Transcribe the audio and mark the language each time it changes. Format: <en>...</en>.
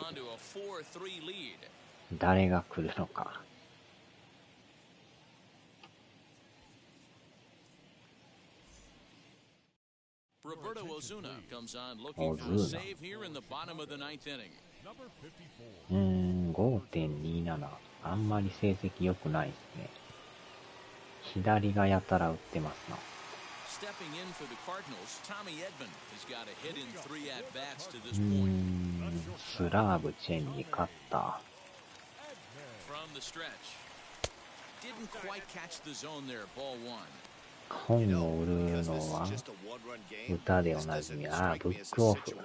<en>on to a 4-3 lead.</en> <ja>誰が来るのか。</ja> <en>Roberto Ozuna comes on looking for a save here in the bottom of the ninth inning. Number 54.</en> <ja>5.27。あんまり成績良くないですね。左がやたら打ってますな。</ja> <en>Stepping in for the Cardinals, Tommy Edman has got a hit in 3 at-bats to this point.</en> <ja>スラーブチェンジ勝った。</ja> <en>From the stretch. Didn't quite catch the zone there, ball 1.</en> <ja>本を売るのは歌でおなじみ、ブックオフ。</ja>